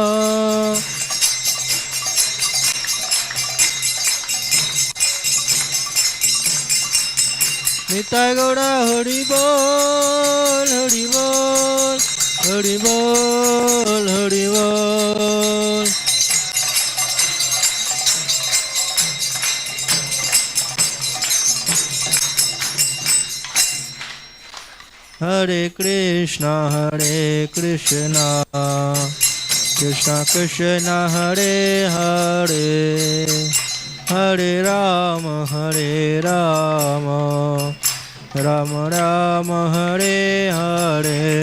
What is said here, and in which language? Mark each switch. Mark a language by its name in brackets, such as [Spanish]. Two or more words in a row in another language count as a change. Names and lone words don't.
[Bangla] নিতাই গৌড়া হরি বল হরি বল হরি বল হরি বল [Sanskrit] हरे कृष्ण कृष्ण कृष्ण हरे हरे हरे राम राम राम हरे हरे